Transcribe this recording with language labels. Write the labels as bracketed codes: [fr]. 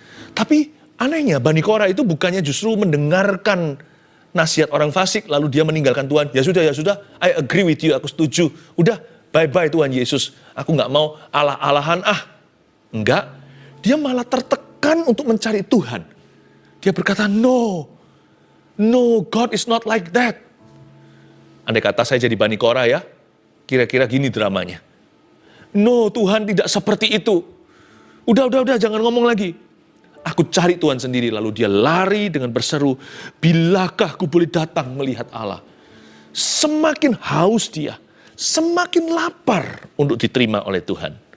[id] Tapi anehnya Bani Korah itu bukannya justru mendengarkan nasihat orang fasik lalu dia meninggalkan Tuhan. Ya sudah, [en] I agree with you, [id] aku setuju. Udah, bye-bye Tuhan Yesus, aku nggak mau Allah-Allahan Enggak, dia malah tertekan untuk mencari Tuhan. Dia berkata, [en] no, God is not like that. [id] Andai kata saya jadi Bani Korah ya, kira-kira gini dramanya. No, Tuhan tidak seperti itu. Udah, jangan ngomong lagi. Aku cari Tuhan sendiri, lalu dia lari dengan berseru, bilakah aku boleh datang melihat Allah? Semakin haus dia, semakin lapar untuk diterima oleh Tuhan.